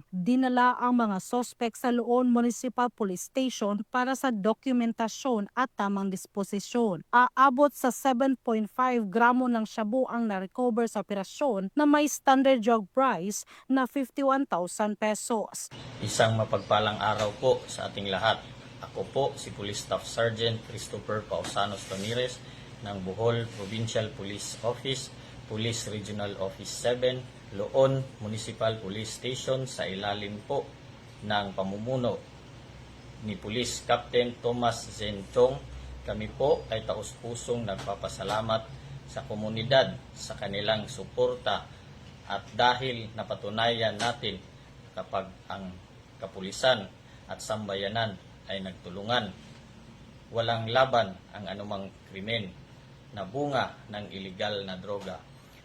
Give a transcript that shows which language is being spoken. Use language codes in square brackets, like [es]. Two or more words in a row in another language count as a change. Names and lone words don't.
[tl] Dinala ang mga sospek sa Loon Municipal Police Station para sa dokumentasyon at tamang disposisyon. Aabot sa 7.5 gramo ng shabu ang na-recover sa operasyon na may [en] standard drug price [tl] na 51,000 pesos. Isang mapagpalang araw po sa ating lahat. Ako po si Police Staff Sergeant Christopher Pausanos Ramirez ng Bohol Provincial Police Office, Police Regional Office 7, Loon Municipal Police Station sa ilalim po ng pamumuno ni Police Captain Thomas Zenchong. Kami po ay taus-pusong nagpapasalamat sa komunidad sa kanilang suporta. At dahil napatunayan natin kapag ang kapulisan at sambayanan ay nagtulungan, walang laban ang anumang krimen na bunga ng iligal na droga.